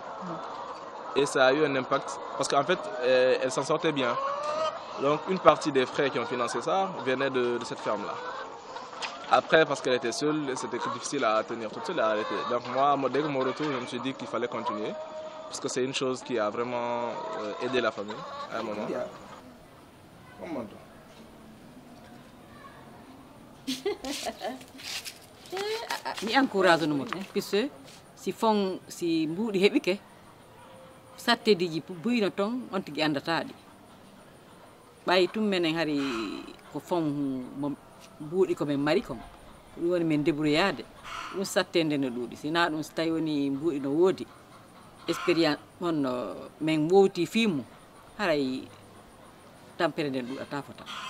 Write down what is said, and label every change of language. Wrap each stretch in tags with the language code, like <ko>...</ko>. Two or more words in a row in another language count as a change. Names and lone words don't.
<fr>Et ça a eu un impact, parce qu'en fait, elle s'en sortait bien. Donc, une partie des frais qui ont financé ça venait de cette ferme-là. Après, parce qu'elle était seule, c'était difficile à tenir toute seule et à arrêter. Donc moi, dès que mon retour, je me suis dit qu'il fallait continuer. Parce que c'est une chose qui a vraiment aidé la famille à un moment.</fr> <ff>Mi encourage no moto puisque si mbuuɗi heɓike sattedeji buyino ton on tigi andataɗi ɓayi tum menen hari ko fon mo mbuuɗi komin mari kon ɗum woni min débrouillade ɗum sattede no ɗuuɗi sina ɗum so tawi woni mbuuɗi no woodi expérience on min wowti fimu haray tampere nden ɗuuɗata fota</ff>